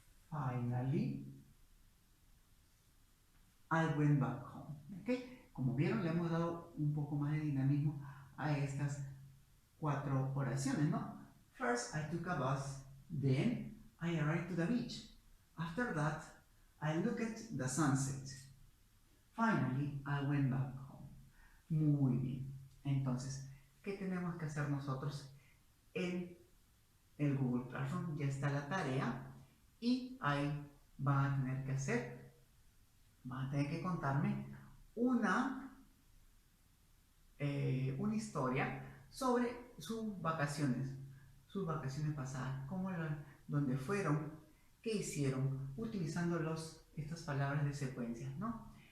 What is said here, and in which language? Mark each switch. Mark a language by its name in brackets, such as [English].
[English] Finally, I went back home. ¿Okay? [Spanish] Como vieron, le hemos dado un poco más de dinamismo a estas 4 oraciones, ¿no? [English] First, I took a bus. Then, I arrived to the beach. After that, I looked at the sunset. Finally, I went back home. [Spanish] Muy bien. Entonces, ¿qué tenemos que hacer nosotros? En el Google Classroom ya está la tarea y ahí van a tener que hacer, van a tener que contarme una historia sobre sus vacaciones pasadas, dónde fueron, qué hicieron, utilizando estas palabras de secuencia, ¿no?